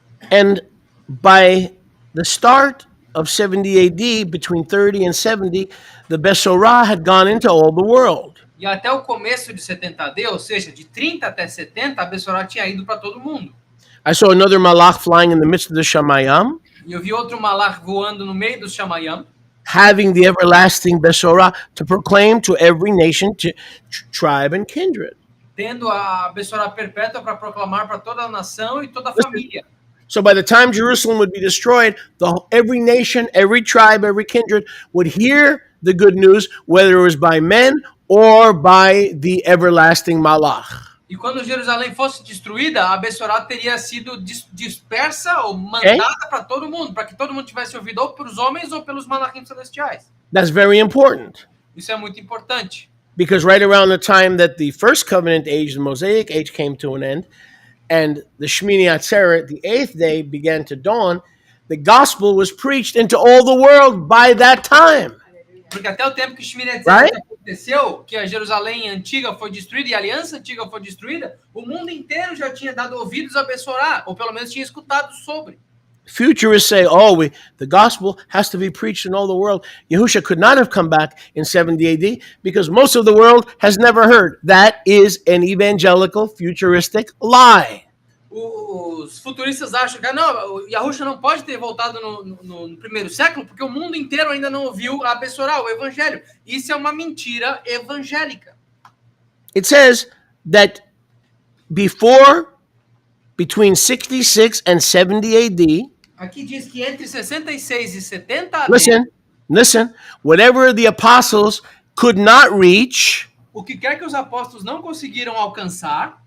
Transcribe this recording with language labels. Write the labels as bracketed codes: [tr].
[en] And by the start of 70 AD, between 30 and 70, the Besorah had gone into all the world. [pt] E até o começo de 70 AD, ou seja, de 30 até 70, a Besorá tinha ido para todo mundo. [en] I saw another malach flying in the midst of the Shamayam, [pt] E eu vi outro malach voando no meio do Shamayam, [en] having the everlasting Besorah to proclaim to every nation, tribe, and kindred. [pt] tendo a Besorá perpétua para proclamar para toda a nação e toda a família. [en] So by the time Jerusalem would be destroyed, every nation, every tribe, every kindred would hear the good news, whether it was by men or by the everlasting malach. [pt] E quando Jerusalém fosse destruída, a Besorá teria sido dispersa ou mandada para todo mundo, para que todo mundo tivesse ouvido ou pelos homens ou pelos malachim celestiais. [en] That's very important. [pt] Isso é muito importante. [en] Because right around the time that the first covenant age, the Mosaic age, came to an end, and the Shmini Atzeret, the 8th day, began to dawn, the gospel was preached into all the world by that time. [pt] Porque até o tempo que o Shmini Atzeret aconteceu, que a Jerusalém antiga foi destruída e a aliança antiga foi destruída, o mundo inteiro já tinha dado ouvidos a Besorá, ou pelo menos tinha escutado sobre. [en] Futurists say, the gospel has to be preached in all the world. Yahusha could not have come back in 70 AD because most of the world has never heard. That is an evangelical, futuristic lie. [pt] Os futuristas acham que não, Yahusha não pode ter voltado no primeiro século porque o mundo inteiro ainda não ouviu a Besorá, o evangelho. Isso é uma mentira evangélica. [en] It says that between 66 and 70 AD, [pt] aqui diz que entre 66 e 70 AD, [en] listen, Listen, whatever the apostles could not reach, [pt] O que quer que os apóstolos não conseguiram alcançar,